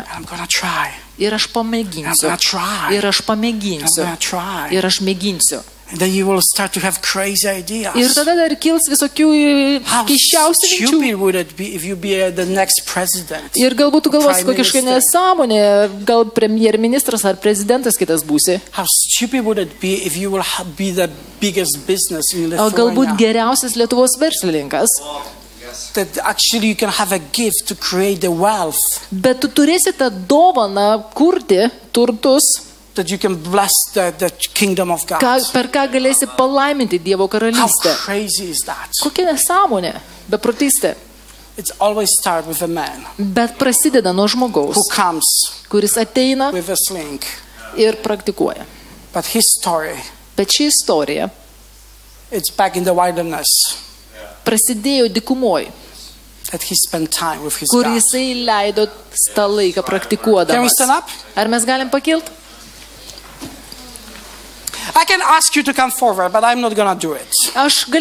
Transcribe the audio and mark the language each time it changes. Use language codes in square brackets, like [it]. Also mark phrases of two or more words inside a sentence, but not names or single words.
[en] I'm going to try. [lt] Ir aš [en] I'm [lt] pamėginsiu. [en] going to try. [lt] Ir aš [en] I'm [lt] pamėginsiu. [en] going to try. [lt] Ir aš mėginsiu. [en] And then you will start to have crazy ideas. [lt] Ir tada dar kils visokių [en] How [lt] keiščiausių minčių. [en] stupid would it be if you be the next president? [lt] Ir galbūt tu galvosi [en] Prime [lt] kokiškai [en] Minister. [lt] nesąmonė, gal premjerministras ar prezidentas kitas būsi. [en] How stupid would it be if you will be the biggest business in [lt] O galbūt [en] Lithuania? [lt] geriausias Lietuvos verslininkas. [en] That actually you can have a gift to create the wealth. [lt] Bet tu turėsi tą dovaną kurti turtus, [en] That you can bless the kingdom of God. [lt] per ką galėsi palaiminti Dievo [en] How [lt] karalystę. [en] crazy is that? [lt] Kokia nesąmonė, beprotystė. [en] It's always start with a man [lt] Bet prasideda nuo žmogaus, [en] who comes [lt] kuris ateina [en] with a sling. [lt] ir praktikuoja. [en] But his story, [lt] Bet ši istorija [en] it's back in the wilderness [lt] prasidėjo dykumoj, [en] that he spent time with his [lt] kur [en] God. [lt] jisai leido tą laiką [en] Can we [lt] praktikuodamas. [en] stand up? [lt] Ar mes galim pakilti? [en] I can ask you to come forward, but I'm not going to do it. [lt] Aš